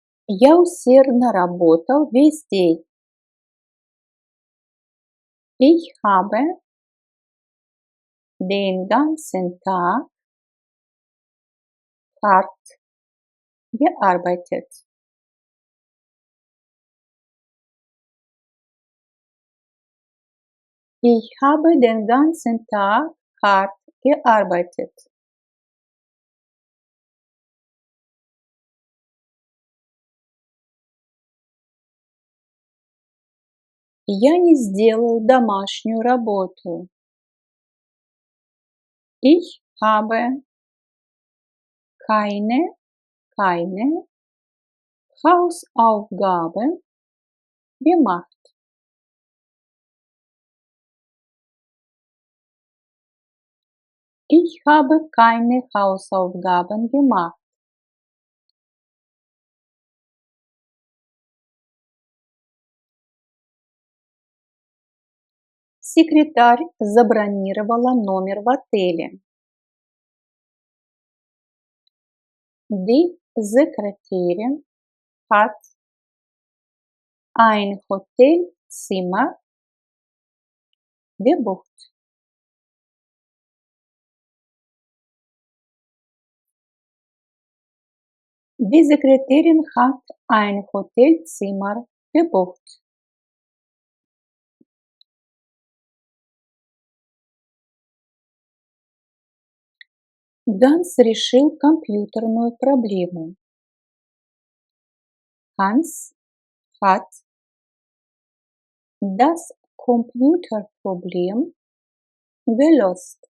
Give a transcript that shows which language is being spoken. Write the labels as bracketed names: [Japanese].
[Russian] Я усердно работал весь день. [German] Ich habe den ganzen Tag hart gearbeitet. Ich habe den ganzen Tag hart gearbeitet. [Russian] Я не сделал домашнюю работу. [German] Ich habe keine Hausaufgaben gemacht. Ich habe keine Hausaufgaben gemacht. [Russian] Секретарь забронировала номер в отеле. [German] Die Sekretärin hat ein Hotelzimmer gebucht. Die Sekretärin hat ein Hotelzimmer gebucht. [Russian] Ганс решил компьютерную проблему. [German] Hans hat das Computerproblem gelöst.